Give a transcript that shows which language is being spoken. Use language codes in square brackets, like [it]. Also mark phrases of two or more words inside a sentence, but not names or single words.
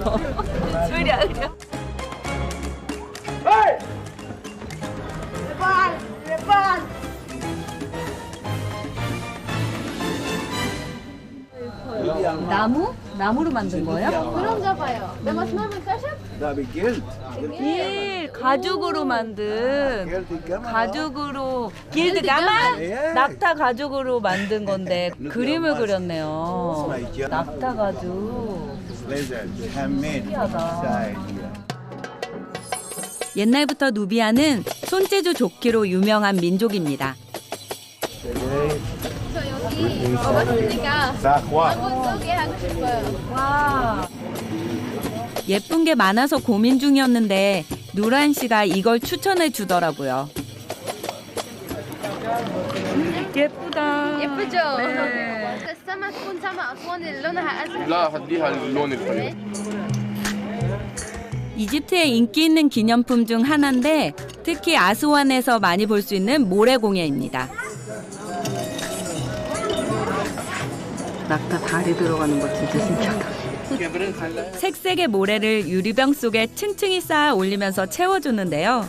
[ko] 으랴. 나무로 만든 거예요? 그런가 봐요. 내가 [en] smart fashion? [ar] ده بالجلد. [ko] 가죽으로 만든 가죽으로 길드 가마? 낙타 가죽으로 만든 건데 그림을 그렸네요. 낙타 가죽. 신기하다. 옛날부터 누비안은 손재주 좋기로 유명한 민족입니다. 저 여기 와봤으니까 한번 소개하고 싶어요. 와. 예쁜 게 많아서 고민 중이었는데 누란 씨가 이걸 추천해 주더라고요. 예쁘다. 예쁘죠? 네. [ar] السما تكون سما أسوان اللي لونها أزرق. لا خليها اللون الحلو. [ko] 이집트의 인기 있는 기념품 중 하나인데 특히 아스완에서 많이 볼 수 있는 모래공예입니다. 낙타 다리 들어가는 거 진짜 신기하다. 색색의 모래를 유리병 속에 층층이 쌓아 올리면서 채워주는데요.